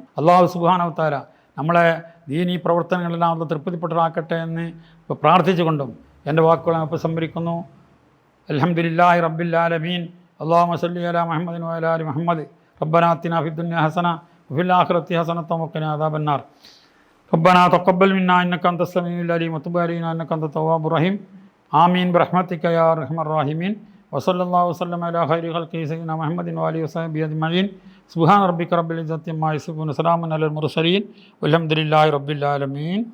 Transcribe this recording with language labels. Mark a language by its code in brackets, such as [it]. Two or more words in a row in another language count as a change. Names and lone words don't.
[ar] الله سبحانه تعالى [ml] നമ്മളെ ദീനീ പ്രവർത്തനങ്ങളെല്ലാം ഒന്ന് തൃപ്തിപ്പെട്ടതാക്കട്ടെ എന്ന് പ്രാർത്ഥിച്ചുകൊണ്ടും എൻ്റെ വാക്കുകളെ ഉപസംഹരിക്കുന്നു. [ar] الحمد لله رب العالمين. اللهم صل على محمد وعلى آل محمد ربنا آتنا في الدنيا حسنة وفي الآخرة حسنة وقنا عذاب النار. ربنا تقبل منا إنك أنت السميع العليم وتب علينا إنك أنت التواب الرحيم. آمين برحمتك يا أرحم الراحمين. وصلى الله وسلم على خير خلقه سيدنا محمد وآله وصحبه أجمعين. سبحان ربك رب العزة عما يصفون وسلام على المرسلين والحمد لله رب العالمين.